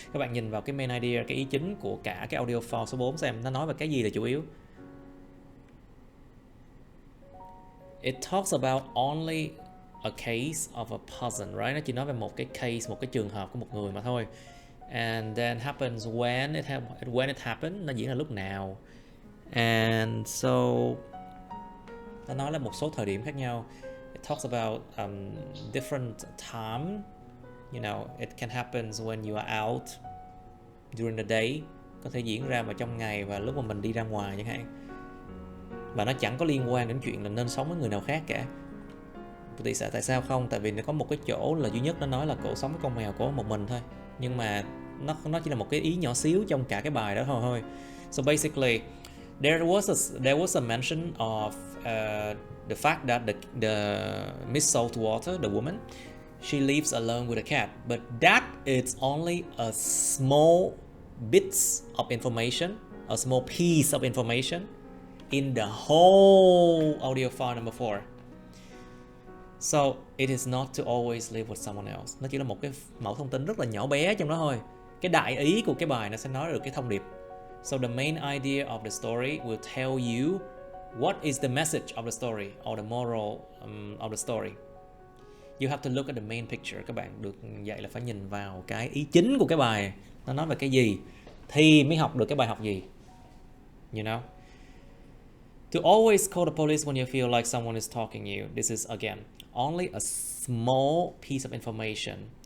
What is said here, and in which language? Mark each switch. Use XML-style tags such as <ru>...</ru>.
<vi>Các bạn nhìn vào cái main idea, cái ý chính của cả cái audio file số 4 xem nó nói về cái gì là chủ yếu.</vi> <en>It talks about only a case of a person, right?</en> <vi>Nó chỉ nói về một cái case, một cái trường hợp của một người mà thôi.</vi> <en>And then happens when it happened,</en> <vi>nó diễn ra lúc nào. And so nó nói là một số thời điểm khác nhau.</vi> <en>It talks about different time. You know, it can happen when you are out during the day.</en> <vi>Có thể diễn ra vào trong ngày và lúc mà mình đi ra ngoài chẳng hạn. Và nó chẳng có liên quan đến chuyện là nên sống với người nào khác cả. Tại sao không? Tại vì nó có một cái chỗ là duy nhất nó nói là cổ sống với con mèo của một mình thôi. Nhưng mà nó chỉ là một cái ý nhỏ xíu trong cả cái bài đó thôi.</vi> <en>So basically, there was a mention of the fact that the Miss Saltwater, the woman, she lives alone with a cat, but that is only a small bits of information, a small piece of information in the whole audio file number 4. So it is not to always live with someone else.</en> <vi>Nó chỉ là một cái mẫu thông tin rất là nhỏ bé trong đó thôi. Cái đại ý của cái bài nó sẽ nói được cái thông điệp.</vi> <en>So the main idea of the story will tell you what is the message of the story or the moral of the story. You have to look at the main picture.</en> <vi>Các bạn được dạy là phải nhìn vào cái ý chính của cái bài. Nó nói về cái gì thì mới học được cái bài học gì.</vi> <en>You know? To always call the police when you feel like someone is talking you. This is again only a small piece of information.</en>